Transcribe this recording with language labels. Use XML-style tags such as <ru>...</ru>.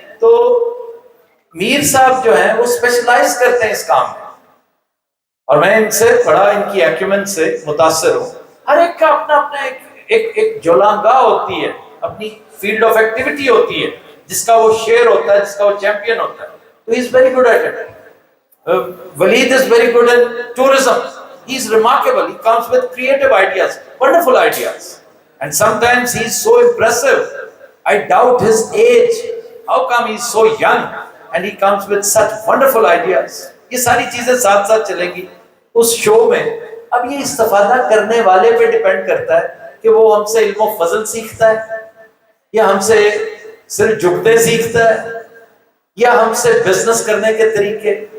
<ur>تو میر صاحب جو ہیں وہ اسپیشلائز کرتے ہیں اس کام میں, اور میں ان سے بڑا ان کی ایکیومن سے متاثر ہوں. ہر ایک کا اپنا اپنا ایک جولانگاہ ہوتی ہے, اپنی فیلڈ آف ایکٹیویٹی ہوتی ہے, جس کا وہ شیئر ہوتا ہے, جس کا وہ چیمپئن ہوتا ہے.</ur> <en>تو he is very good at it. Waleed is very good in tourism. He is remarkable. He comes with creative ideas, wonderful ideas. And sometimes he is so impressive. I doubt his age. How come he is so young and he comes with such wonderful ideas?</en> <ur>یہ ساری چیزیں ساتھ ساتھ چلیں گی اس شو میں. اب یہ استفادہ کرنے والے پہ ڈیپینڈ کرتا ہے کہ وہ ہم سے علم و فضل سیکھتا ہے, یا ہم سے صرف جھکتے سیکھتا ہے, یا ہم سے بزنس کرنے کے طریقے.</ur>